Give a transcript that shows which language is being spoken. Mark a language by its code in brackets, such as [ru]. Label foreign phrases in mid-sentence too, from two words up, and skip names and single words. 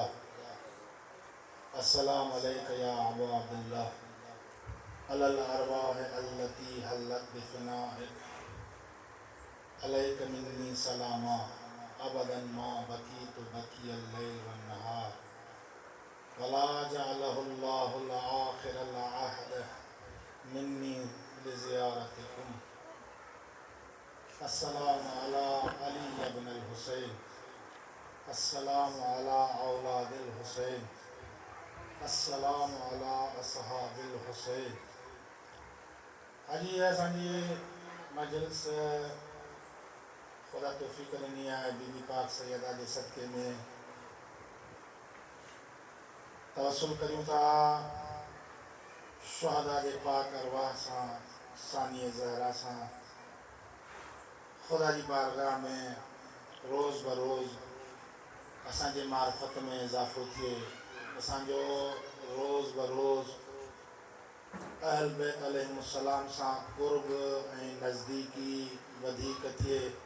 [ar] السلام عليك يا أبو عبد الله على الأرواح التي حلت بفنائك عليك مني سلاما أبدا ما بقيت بقي الليل والنهار ولا جعله الله آخر العهد مني لزيارتكم. السلام على علي بن الحسين، السلام على أولاد الحسين، السلام على أصحاب الحسين. [sd] अजी असांजी मजलिस खुदा तौफीक ॾिनी आहे बीबी पाक सैयदा जे सदके में तवसुल करियूं था शुहदा जे पाक अरवाह सां सानिय ज़हरा सां खुदा जी बारगाह में रोज़ बरोज़ असांजे मार्फत में इज़ाफ़ो थिए, असांजो रोज़ बरोज़ अहल बैत अलैहिमुस्सलाम सां क़ुर्ब ऐं नज़दीकी वधीक थिए